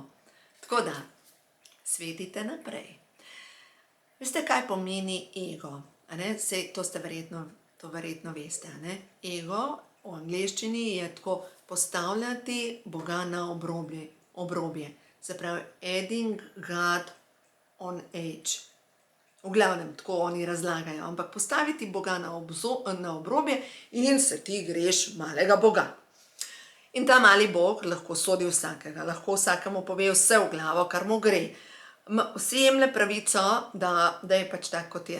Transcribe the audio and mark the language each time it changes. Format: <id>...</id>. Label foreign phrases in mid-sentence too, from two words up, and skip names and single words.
<sl>Tako da, svetite naprej. Veste, kaj pomeni ego? Sej to verjetno veste. Ego v angleščini je tako postavljati Boga na obrobje. Se pravi,</sl> <en>adding God on edge.</en> <sl>V glavnem, tako oni razlagajo, ampak postaviti Boga na obrobje in se ti greš malega Boga. In ta mali Bog lahko sodi vsakega, lahko vsakemu pove vse v glavo, kar mu gre. Vsi jemlje pravico, da je pač tako, kot je.</sl>